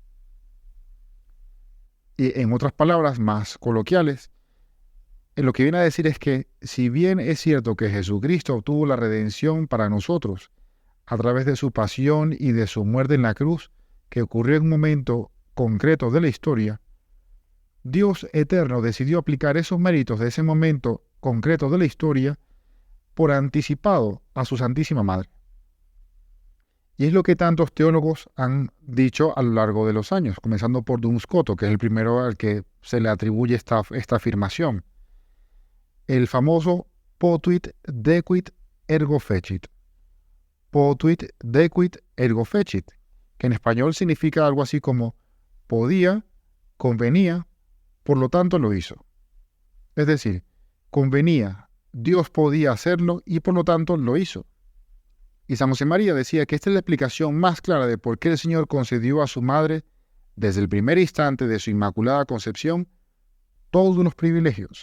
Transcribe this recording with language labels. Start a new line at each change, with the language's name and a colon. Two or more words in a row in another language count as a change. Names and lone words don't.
Spanish: Y en otras palabras más coloquiales, lo que viene a decir es que, si bien es cierto que Jesucristo obtuvo la redención para nosotros a través de su pasión y de su muerte en la cruz, que ocurrió en un momento concreto de la historia, Dios eterno decidió aplicar esos méritos de ese momento concreto de la historia por anticipado a su Santísima Madre. Y es lo que tantos teólogos han dicho a lo largo de los años, comenzando por Duns Scoto, que es el primero al que se le atribuye esta afirmación. El famoso
Latin: potuit dequit ergo fecit. Potuit dequit ergo fecit,
Spanish: que en español significa algo así como podía, convenía, por lo tanto lo hizo. Es decir, convenía, Dios podía hacerlo y por lo tanto lo hizo. Y San José María decía que esta es la explicación más clara de por qué el Señor concedió a su madre, desde el primer instante de su Inmaculada Concepción, todos unos privilegios.